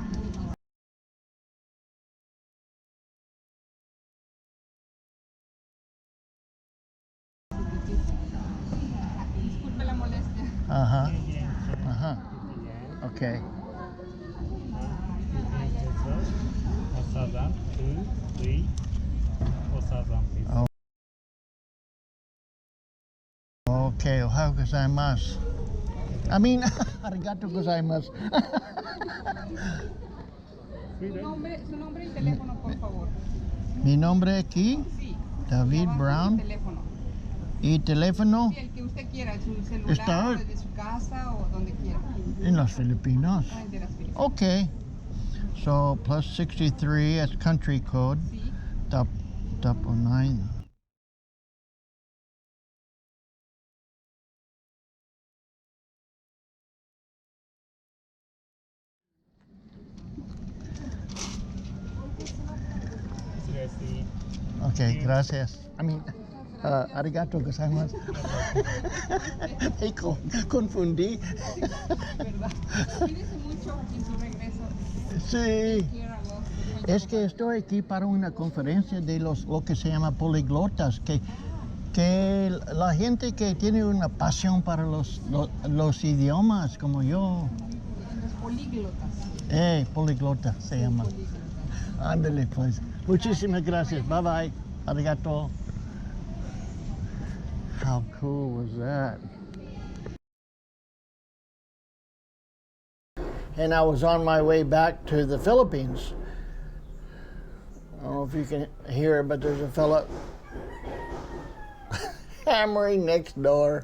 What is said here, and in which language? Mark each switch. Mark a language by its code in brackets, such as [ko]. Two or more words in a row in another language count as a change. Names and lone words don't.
[es] Disculpe la molestia. Ajá, ajá, ok. Osadan, 2, 3. Osadan, [en] please. Oh. [ja] Okay, おはようございます. ありがとうございます. [es] Su nombre y teléfono, por favor. Mi nombre aquí, Sí. David Abajo, Brown. Teléfono. Y teléfono Sí, el que usted quiera, su celular, Está- desde su casa o donde quiera. en las Filipinas. Ah, de las Filipinas. Okay. [en] So plus 63, that's country code. [es] Sí. Top 09. Okay, gracias. [ja] ありがとうございます. [es] Me confundí. ¿Verdad? Cuídese mucho en su regreso. Sí. Quiera vos. Es que estoy aquí para una conferencia de lo que se llama poliglotas, que la gente que tiene una pasión para los idiomas, como yo. Los políglotas. Poliglota se llama. Ándale, pues. Muchísimas gracias. [en] Bye bye. Arigato. How cool was that? And I was on my way back to the Philippines. I don't know if you can hear it, but there's a fella hammering next door.